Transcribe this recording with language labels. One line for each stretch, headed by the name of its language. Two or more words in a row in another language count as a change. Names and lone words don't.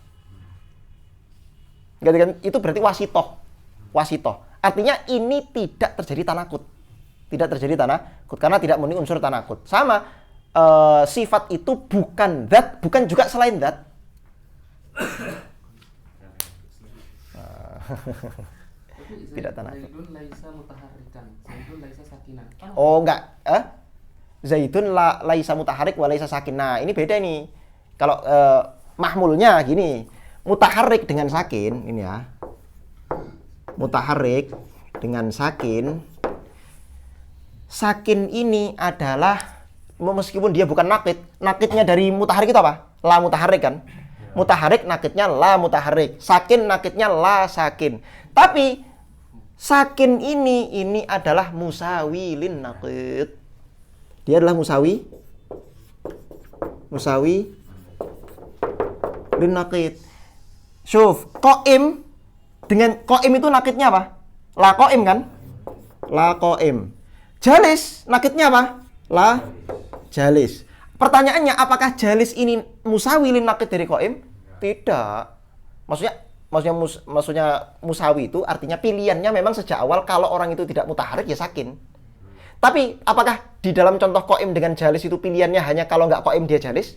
Indonesian: Enggak dikatakan, itu berarti wasitoh. Artinya ini tidak terjadi tanakut. Tidak terjadi tanakut karena tidak memenuhi unsur tanakut. Sama sifat itu bukan zat, bukan juga selain zat. Tidak tanakut.
Arabic: زيد ليس متحركا. زيد ليس ساكنا.
Indonesian: Oh enggak,
Arabic: زيد ليس متحرك و ليس ساكن.
Indonesian: Nah, ini beda nih. Kalau mahmulnya gini, mutaharrik dengan sakin, ini ya. Mutaharrik dengan sakin. Sakin ini adalah meskipun dia bukan nakid, nakidnya dari mutaharrik itu apa?
Arabic: لا متحرك kan?
Indonesian: Mutaharrik nakidnya
Arabic: لا متحرك,
Indonesian: sakin nakidnya
Arabic: لا ساكن.
Indonesian: Tapi sakin ini adalah
Arabic: مساو للنقيض.
Indonesian: Dia adalah
Arabic: مساو للنقيض.
Indonesian: Syuf, qaim dengan qaim itu nakidnya apa?
Arabic: لا قائم
Indonesian: kan?
Arabic: لا قائم.
Indonesian: Jalis nakidnya apa?
Arabic: لا جالس.
Indonesian: Pertanyaannya, apakah jalis ini
Arabic: مساو للنقيض
Indonesian: dari qaim? Tidak. Maksudnya musawi itu artinya pilihannya memang sejak awal kalau orang itu tidak mutaharrik ya sakin. Tapi apakah di dalam contoh qaim dengan jalis itu pilihannya hanya kalau nggak qaim dia jalis?